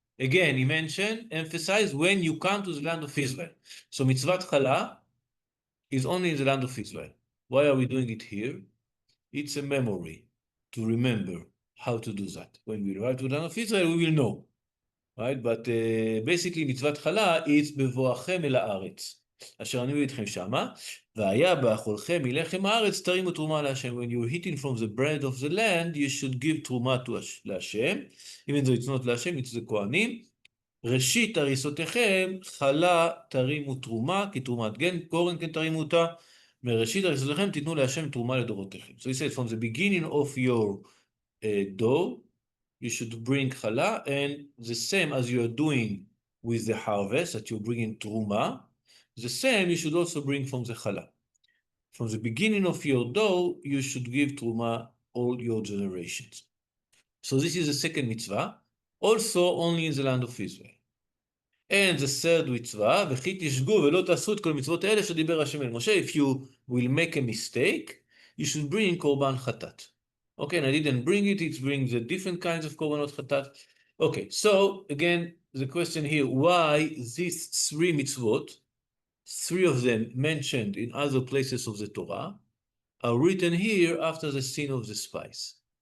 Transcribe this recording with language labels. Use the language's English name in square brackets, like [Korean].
[English] Again, he mentioned, emphasized, when you come to the land of Israel. So mitzvat chala is only in the land of Israel. Why are we doing it here? It's a memory to remember how to do that. When we arrive to the land of Israel, we will know. Right? But basically, mitzvat chala is bevoachem el haaretz. [Hebrew] אשר אני איתכם שמה, והיה באכולכם מלחם הארץ תרימו תרומה להשם. [English] When you're eating from the bread of the land, you should give [Hebrew] תרומה להשם. [English] Even though it's not להשם, it's the כהנים. [Hebrew] ראשית הריסותיכם, חלה תרימו תרומה, כי תרומת גן, קורן כן תרימו אותה. מראשית הריסותיכם תיתנו להשם תרומה לדורותיכם. [English] So he said, from the beginning of your dough, you should bring chala, and the same as you are doing with the harvest, that you're bringing truma, the same you should also bring from the chala. From the beginning of your dough, you should give truma all your generations. So this is the second mitzvah, also only in the land of Israel. And the third mitzvah, [Hebrew] וכי תשגו ולא תעשו את כל מצוות האלה שדיבר השם אל משה. [English] If you will make a mistake, you should bring korban chatat. Okay, and I didn't bring it, it brings the different kinds of korbanot chatat. Okay, so again, the question here, why these 3 mitzvot, 3 of them mentioned in other places of the Torah, are written here after the sin of the spies?